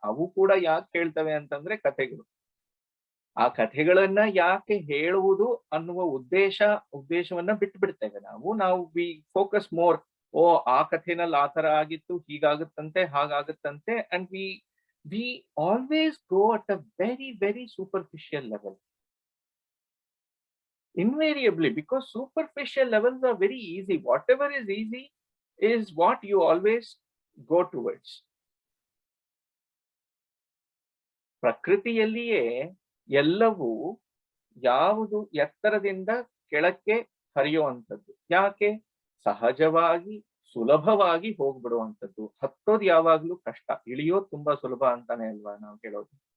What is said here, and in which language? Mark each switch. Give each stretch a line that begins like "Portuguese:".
Kannada: ಅವು ಕೂಡ ಯಾಕೆ ಹೇಳ್ತವೆ ಅಂತಂದ್ರೆ ಕಥೆಗಳು. ಆ ಕಥೆಗಳನ್ನ ಯಾಕೆ ಹೇಳುವುದು ಅನ್ನುವ ಉದ್ದೇಶವನ್ನ ಬಿಟ್ಬಿಡ್ತೇವೆ ನಾವು
English: we focus more,
Kannada: ಓ ಆ ಕಥೆನಲ್ಲಿ ಆ ತರ ಆಗಿತ್ತು, ಹೀಗಾಗುತ್ತಂತೆ, ಹಾಗಾಗುತ್ತಂತೆ,
English: And we always go at a very, very superficial level. Invariably, because superficial levels are very easy. Whatever is easy is what you always go towards.
Kannada: ಪ್ರಕೃತಿಯಲ್ಲಿಯೇ ಎಲ್ಲವೂ ಯಾವುದು ಎತ್ತರದಿಂದ ಕೆಳಕ್ಕೆ ಹರಿಯುವಂಥದ್ದು. ಯಾಕೆ? ಸಹಜವಾಗಿ ಸುಲಭವಾಗಿ ಹೋಗ್ಬಿಡುವಂಥದ್ದು. ಹತ್ತೋದು ಯಾವಾಗ್ಲೂ ಕಷ್ಟ, ಇಳಿಯೋದು ತುಂಬಾ ಸುಲಭ ಅಂತಾನೆ ಅಲ್ವಾ ನಾವು ಕೇಳೋದು.